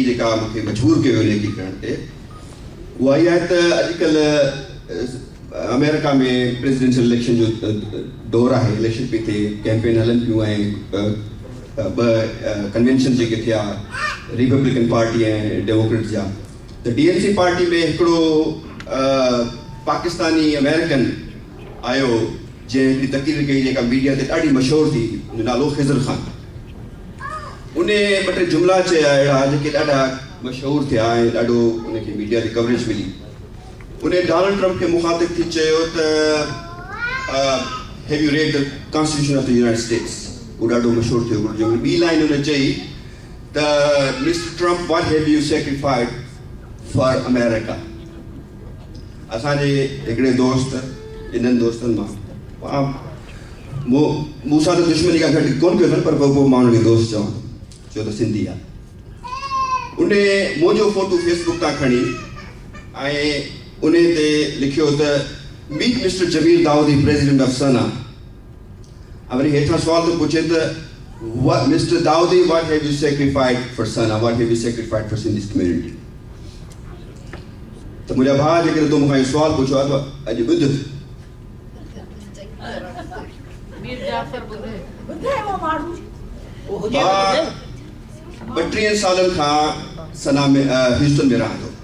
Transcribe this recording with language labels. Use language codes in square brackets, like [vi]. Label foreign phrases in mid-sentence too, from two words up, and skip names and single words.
[sd] जेका मूंखे मजबूर कयो नेकी करण ते उहा इहा आहे त अॼुकल्ह अमेरिका में [en] presidential election [sd] जो दौरु आहे, इलेक्शन पई थिए, कैंपेन हलनि पियूं, ऐं ॿ कन्वेंशन जेके थिया रिपब्लिकन पार्टी ऐं डेमोक्रेट्स जा, त DNC पार्टी में हिकिड़ो [en] Pakistani American [sd] आयो जंहिं हिकिड़ी तक़रीर कई जेका मीडिया ते ॾाढी मशहूरु थी, हुनजो नालो ख़िज़र ख़ान। उन ॿ टे जुमिला चया अहिड़ा जेके ॾाढा मशहूरु थिया ऐं ॾाढो उनखे मीडिया ते कवरेज मिली। उन डोनाल्ड ट्रम्प खे मुखातिब थी चयो त [en] have you read the constitution of the United States, [sd] उहो ॾाढो मशहूरु थियो। ॿी लाइन हुन चई त [en] Mister Trump what have you sacrificed for America. [sd] असांजे हिकिड़े दोस्त, इन्हनि दोस्तनि मां मूंसां त दुश्मनी खां घटि कोन कयो अथनि, पर पोइ मां हुनखे दोस्त चवां छो त सिंधी आहे। उन मुंहिंजो फोटो फेसबुक तां खणी ऐं उन ते लिखियो त [en] meet Mister Jameel Daudi president of SANA. [sd] वरी हेठां सुवाल थो पुछे त [en] Mister Daudi what have you sacrificed for SANA, what have you sacrificed for Sindhis community. [sd] त मुंहिंजा भाउ जेकॾहिं तूं मूंखां इहो सुवालु पुछियो आहे त अॼु ॿुध, 32 सालनि खां सना में ह्यूस्टन में रहां थो।